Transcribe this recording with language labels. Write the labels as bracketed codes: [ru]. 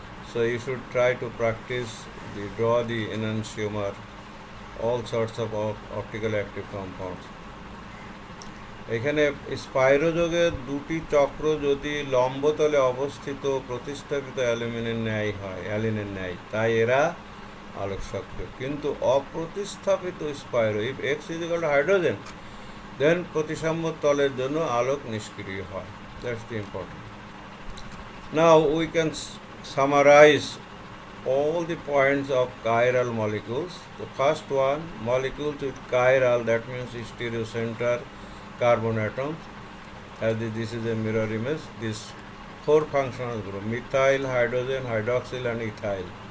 [en] So you should try to practice draw the enantiomer, all sorts of optical active compounds. [bn] এখানে স্পাইরোযোগের দুটি চক্র যদি লম্বতলে অবস্থিত প্রতিস্থাপিত অ্যালুমিনের ন্যায় হয়, অ্যালিনের ন্যায়, তাই এরা আলোক সক্রিয়। কিন্তু অপ্রতিস্থাপিত স্পাইরো, [en] if X is equal to hydrogen, then [bn] প্রতিসাম্য তলের জন্য আলোক নিষ্ক্রিয় হয়। [en] That's the important. Now we can summarize all the points of chiral molecules. The first one, molecules with chiral, that means stereocenter carbon atoms. As this is a mirror image. This 4 functional group: methyl, hydrogen, hydroxyl, and ethyl.